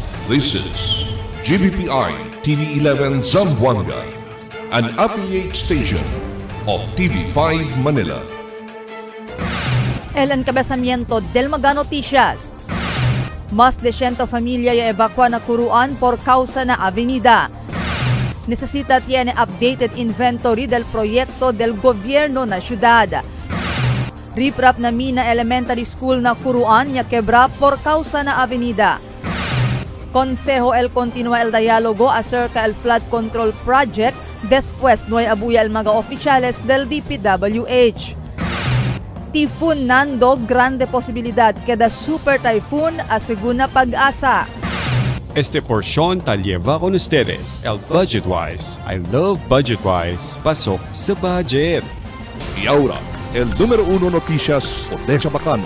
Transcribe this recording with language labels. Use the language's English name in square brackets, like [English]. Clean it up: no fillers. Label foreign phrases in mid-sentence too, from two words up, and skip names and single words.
[English] This is GBPI TV11 Zamboanga, an affiliate station of TV5 Manila. [Chavacano] El encabezamiento del Mga Noticias. Más de 100 familia ya evacua na Curuan por causa na avenida. Necesita tiene [English] updated inventory [Chavacano] del proyecto del gobierno na syudad. Riprap na Mina Elementary School na Curuan ya quebra por causa na avenida. Consejo el continúa el diálogo acerca el [English] flood control project [Chavacano] después no hay abuya el mga oficiales del DPWH. Typhoon Nando, grande posibilidad queda [English] super typhoon [Chavacano] aseguna pag-asa. Este porción ta lleva con ustedes el Budget Wise. [English] I love Budget Wise. [Filipino] Pasok sa budget. [Chavacano] Y ahora, el número 1 noticias Odessa Bacano.